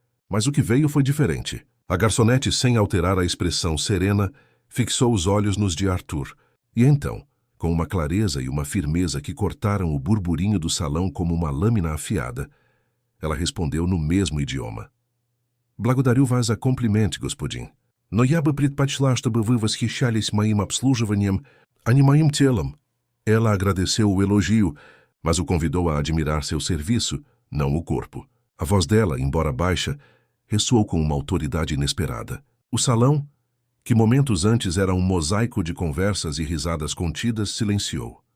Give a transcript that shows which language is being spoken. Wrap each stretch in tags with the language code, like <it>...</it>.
<pt>Mas o que veio foi diferente. A garçonete, sem alterar a expressão serena, fixou os olhos nos de Arthur. E então, com uma clareza e uma firmeza que cortaram o burburinho do salão como uma lâmina afiada, ela respondeu no mesmo idioma.</pt> <ru>«Благодарю вас за комплимент, господин. Но я бы предпочла, чтобы вы восхищались моим обслуживанием, а не моим телом».</ru> <pt>Ela agradeceu o elogio, mas o convidou a admirar seu serviço, não o corpo. A voz dela, embora baixa, ressoou com uma autoridade inesperada. O salão, que momentos antes era um mosaico de conversas e risadas contidas, silenciou.</pt>